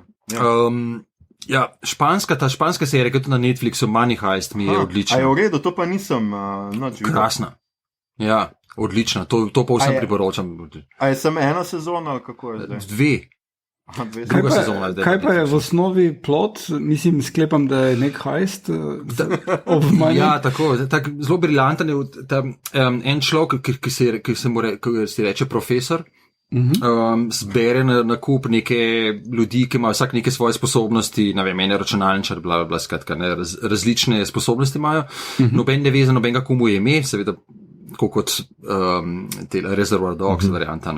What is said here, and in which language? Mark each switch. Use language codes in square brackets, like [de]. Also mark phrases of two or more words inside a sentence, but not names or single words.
[sl] Španska serija, ki je tudi na Netflixu, Money Heist, mi je odlična. A je v redu, to pa nisem krasna. Ja, odlična, to pa vsem priporočam. A je samo 1 sezona, ali kako je zdaj? 2. Druga sezona. Kaj pa je v osnovi plot? Mislim, sklepam, da je nek [en] heist of money. [sl] Ja, tako zelo briljanten je en človek, ki se reče profesor, zbere na kup neke ljudi, ki imajo vsak neke svoje sposobnosti, ne vem, ene računalničar, skratka, različne sposobnosti imajo, noben ne ve za nobenega, komu je ime, seveda, kot Reservoir Dogs varianta.